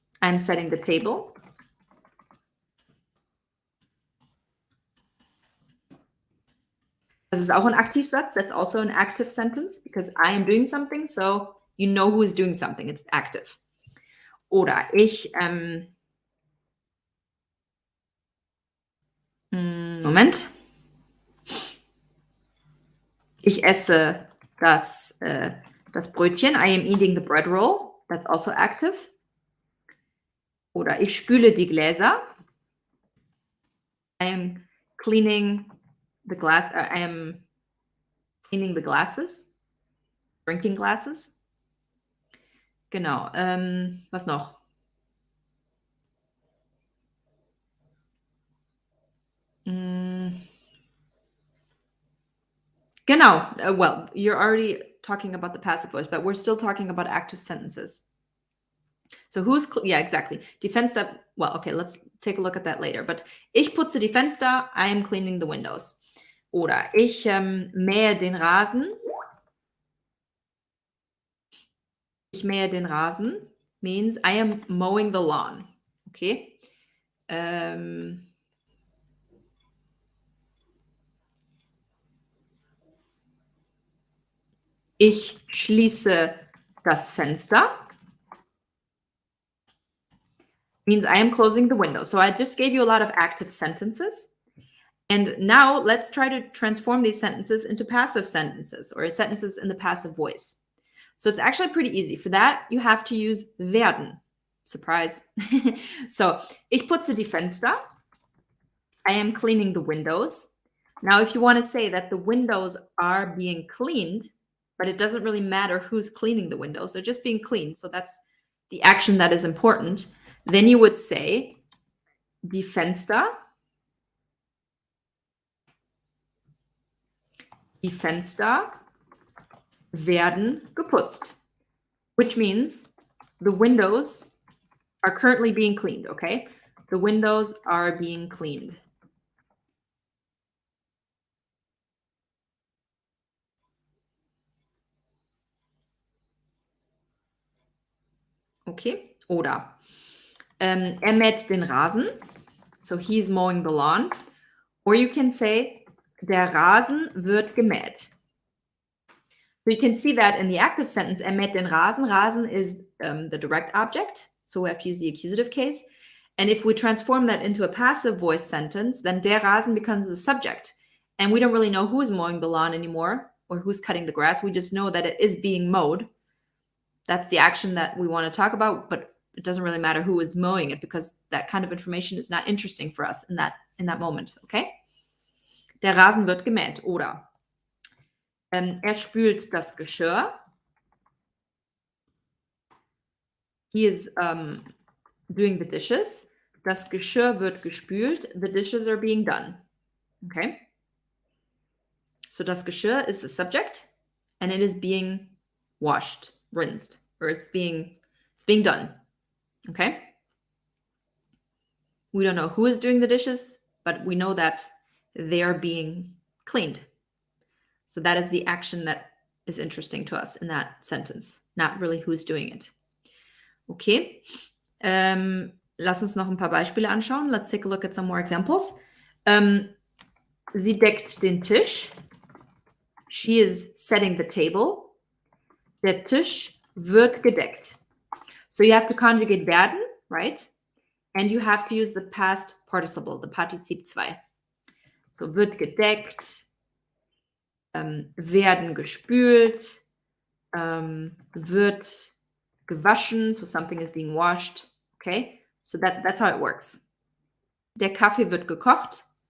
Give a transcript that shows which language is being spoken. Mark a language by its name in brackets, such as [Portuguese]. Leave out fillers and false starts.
[English] I'm setting the table. [German] Das ist auch ein Aktivsatz. [English] That's also an active sentence because I am doing something, so you know who is doing something. It's active. [German] Oder ich Moment. Ich esse das Brötchen. [English] I am eating the bread roll. That's also active. [German] Oder ich spüle die Gläser. [English] I am cleaning the glass. I am cleaning the glasses. Drinking glasses. Genau. Was noch? [German] Genau. [English] Well, you're already talking about the passive voice, but we're still talking about active sentences. So who's, yeah, exactly. Die Fenster, well, okay, let's take a look at that later. [German] But ich putze die Fenster, [English] I am cleaning the windows. [German] Oder ich mähe den Rasen. Ich mähe den Rasen [English] means I am mowing the lawn. Okay. [German] Ich schließe das Fenster [English] means I am closing the window. So I just gave you a lot of active sentences. And now let's try to transform these sentences into passive sentences or sentences in the passive voice. So it's actually pretty easy. For that, you have to use werden. Surprise. [German] So, ich putze die Fenster. [English] I am cleaning the windows. Now, if you want to say that the windows are being cleaned, but it doesn't really matter who's cleaning the windows, they're just being cleaned. So that's the action that is important. Then you would say, die Fenster. [German] Die Fenster werden geputzt, [English] which means the windows are currently being cleaned, okay? The windows are being cleaned. Okay, [German] oder mäht den Rasen, [English] so he's mowing the lawn. Or you can say, [German] der Rasen wird gemäht. [English] So you can see that in the active sentence, [German] mäht den Rasen. [English] Rasen is the direct object, so we have to use the accusative case. And if we transform that into a passive voice sentence, then der Rasen becomes the subject. And we don't really know who's mowing the lawn anymore or who's cutting the grass. We just know that it is being mowed. That's the action that we want to talk about, but it doesn't really matter who is mowing it because that kind of information is not interesting for us in that moment, okay? [German] Der Rasen wird gemäht. Oder spült das Geschirr. [English] He is doing the dishes. [German] Das Geschirr wird gespült. [English] The dishes are being done. Okay? So das Geschirr is the subject and it is being washed, rinsed, or it's being done. Okay? We don't know who is doing the dishes, but we know that they are being cleaned. So that is the action that is interesting to us in that sentence, not really who's doing it. Okay. [German] Lass uns noch ein paar Beispiele anschauen. [English] Let's take a look at some more examples. [German] Sie deckt den Tisch. [English] She is setting the table. [German] Der Tisch wird gedeckt. [English] So you have to conjugate werden, right? And you have to use the past participle, the Partizip 2. So wird gedeckt, werden gespült, wird gewaschen, so something is being washed, okay? So that's how it works. [German] Der Kaffee wird gekocht.